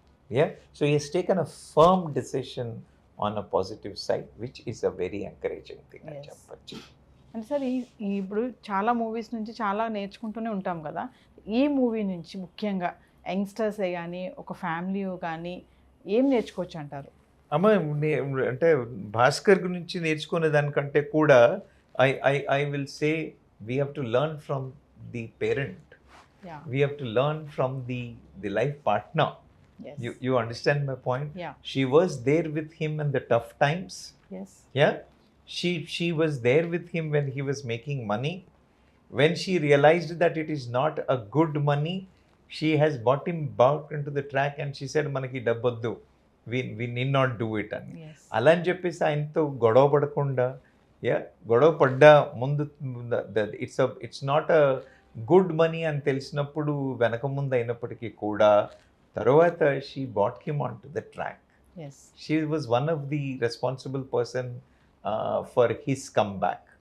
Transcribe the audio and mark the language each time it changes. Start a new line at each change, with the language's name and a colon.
English: Yeah, so he has taken a firm decision on a positive side, which is a very encouraging thing. Yes.
Telugu: అని చెప్పచ్చు. అంటే sir ఇప్పుడు చాలా movies నుంచి చాలా నేర్చుకుంటూనే ఉంటాం కదా, ఈ మూవీ నుంచి ముఖ్యంగా యంగ్స్టర్సే కానీ ఒక ఫ్యామిలీ కానీ ఏం నేర్చుకోవచ్చు అంటారు? అమ్మ అంటే భాస్కర్ గురించి నేర్చుకునే దానికంటే కూడా
English: I will say we have to learn from the parent, we have to learn from the life partner. You understand my point? Yeah. She was there with him in the tough times. Yes. Yeah, she was there with him when he was making money. When she realized that it is not a good money, she has brought him back into the track and she said,
Telugu: మనకి డబ్బొద్దు,
English: we need not do it అని. Yes.
Telugu: అలా అని చెప్పేసి ఆయనతో గొడవ పడకుండా, గొడవ పడ్డా ముందు
English: it's not a good money
Telugu: అని తెలిసినప్పుడు వెనక ముందు అయినప్పటికీ కూడా తర్వాత
English: She bought him on to the track. Yes. She was one of the responsible person for his come back.